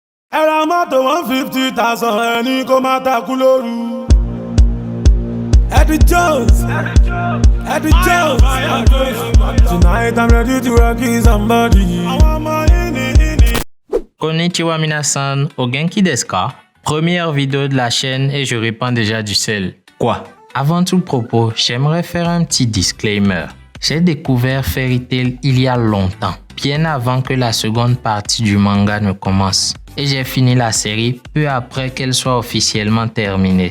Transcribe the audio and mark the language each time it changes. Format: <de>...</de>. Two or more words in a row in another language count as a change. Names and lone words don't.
<en>Ela matou 150,000 Any como tá culoru Eddie Jones Eddie Jones Tonight I'm ready to rock somebody</en> <ja>こんにちは皆さん、お元気ですか?</ja> <fr>Première vidéo de la chaîne et je répands déjà du sel. Quoi? Avant tout propos, j'aimerais faire un petit disclaimer. J'ai découvert Fairy Tail il y a longtemps, bien avant que la seconde partie du manga ne commence. Et j'ai fini la série peu après qu'elle soit officiellement terminée.</fr>